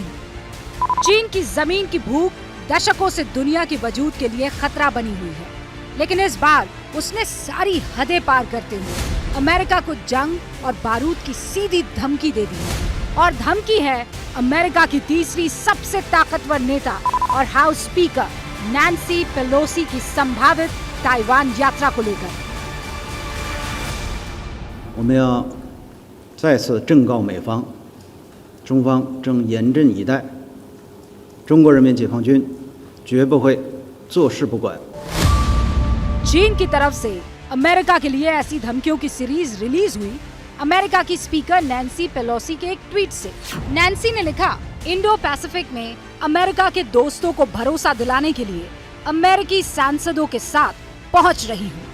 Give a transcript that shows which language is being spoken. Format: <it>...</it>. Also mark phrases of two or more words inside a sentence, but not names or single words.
<hi>चीन की जमीन की भूख दशकों से दुनिया के वजूद के लिए खतरा बनी हुई है, लेकिन इस बार उसने सारी हदें पार करते हुए अमेरिका को जंग और बारूद की सीधी धमकी दे दी है. और धमकी है अमेरिका की तीसरी सबसे ताकतवर नेता और</hi> <en>House Speaker</en> <hi>नैन्सी पेलोसी की संभावित ताइवान यात्रा को लेकर.</hi> <zh>我们要再次正告美方，中方正严阵以待， 中国人民解放军绝不会坐视不管。</zh> <hi>चीन की तरफ से अमेरिका के लिए ऐसी धमकियों की</hi> <en>series release</en> <hi>हुई अमेरिका की स्पीकर नैन्सी पेलोसी के एक ट्वीट से। नैन्सी ने लिखा, इंडो पैसिफिक में अमेरिका के दोस्तों को भरोसा दिलाने के लिए अमेरिकी सांसदों के साथ पहुंच रही हूँ।</hi>